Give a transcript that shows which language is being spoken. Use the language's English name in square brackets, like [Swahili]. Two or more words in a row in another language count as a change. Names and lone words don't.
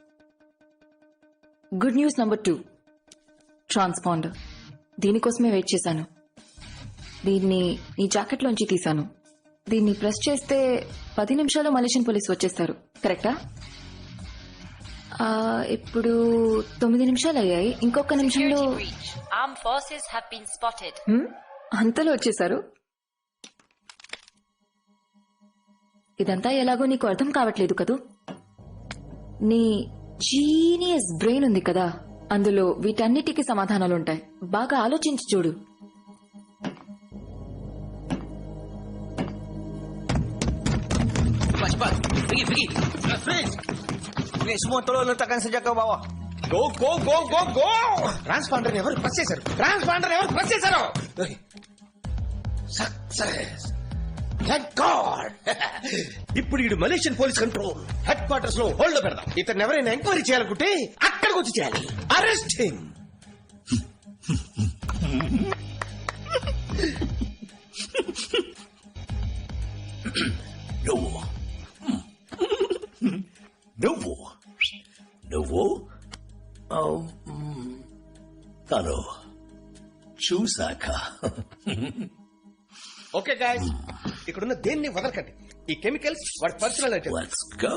[English] good news [Telugu] నంబర్ 2, ట్రాన్స్పాండర్. దీనికోసమే వెయిట్ చేశాను. దీన్ని నీ జాకెట్లోంచి తీశాను. దీన్ని ప్రెస్ చేస్తే 10 నిమిషాల్లో [English] Malaysian police [Telugu] వచ్చేస్తారు. కరెక్టా? ఇప్పుడు 9 నిమిషాలు అయ్యాయి. ఇంకొక నిమిషంలో [English] Security breach. Armed forces have been spotted. [Telugu] అంతలో వచ్చేసారు. ఇదంతా ఎలాగో నీకు అర్థం కావట్లేదు కదూ. నీ [English] genius brain [Telugu] ఉంది కదా, అందులో వీటన్నిటికీ సమాధానాలుంటాయి. బాగా ఆలోచించి చూడు. [Malay] Please, motor letakkan saja ke bawah. [Telugu] Go. Transponder ఎవరు ప్రెస్ చేశారు? [English] Success. Thank God. [Telugu] ఇప్పుడు ఈ [English] Malaysian police control headquarters [Telugu] లో హోల్డ్ పెడదాం. ఇతను ఎవరైనా ఎంక్వైరీ చేయాలనుకుంటే అక్కడికి వచ్చి చేయాలి. [English] Arrest him. [Telugu] నువ్వు తను చూసాక [English] okay guys, [Telugu] ఇక్కడున్న దేన్ని వదలకండి. ఈ కెమికల్స్ వాడి [English] personal item. Let's go.